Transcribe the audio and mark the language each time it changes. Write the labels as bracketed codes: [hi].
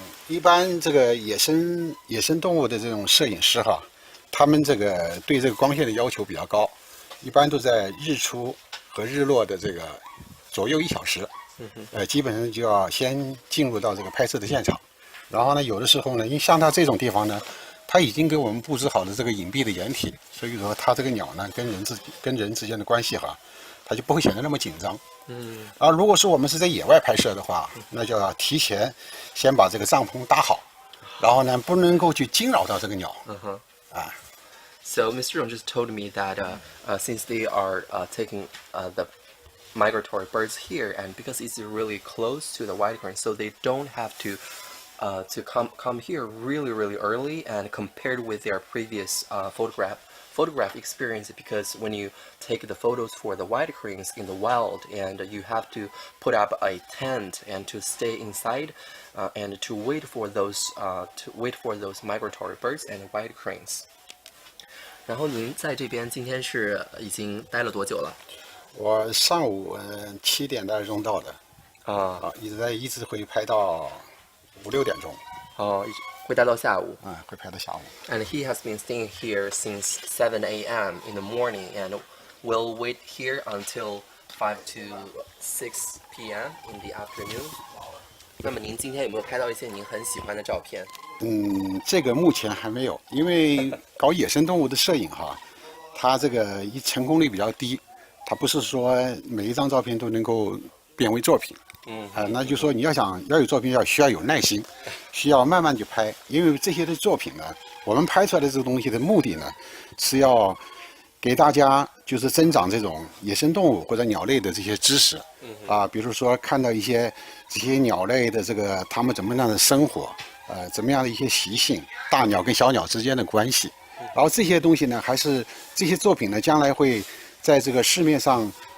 [zh] 一般这个野生动物的这种摄影师哈，他们这个对这个光线的要求比较高，一般都在日出和日落的这个左右1小时，基本上就要先进入到这个拍摄的现场，然后呢，有的时候呢，因为像它这种地方呢，它已经给我们布置好了这个隐蔽的掩体，所以说它这个鸟呢跟人之间的关系哈，它就不会显得那么紧张。而如果说我们是在野外拍摄的话，那就要提前先把这个帐篷搭好，然后呢不能够去惊扰到这个鸟。 [en] So Mr. Dong just told me that since they are taking the migratory birds here, and because it's really close to the white crane, so they don't have to come here really early, and compared with their previous photograph experience, because when you take the photos for the white cranes in the wild, and you have to put up a tent and to stay inside, and to wait for those migratory birds and white cranes. [zh] 然后您在这边今天是已经待了多久了？我上午7点多钟到的，一直会拍到5、6点钟。会待到下午。会拍到下午。 [en] And he has been staying here since 7 a.m. in the morning, and will wait here until 5 to 6 p.m. in the afternoon. [zh] 那么您今天有没有拍到一些您很喜欢的照片？这个目前还没有，因为搞野生动物的摄影哈，它这个成功率比较低，它不是说每一张照片都能够变为作品。那就说你要有作品，需要有耐心，需要慢慢去拍，因为这些的作品呢，我们拍出来的这个东西的目的呢，是要给大家就是增长这种野生动物或者鸟类的这些知识，比如说看到一些这些鸟类的这个它们怎么样的生活，怎么样的一些习性，大鸟跟小鸟之间的关系，然后这些东西呢，还是这些作品呢，将来会在这个市面上，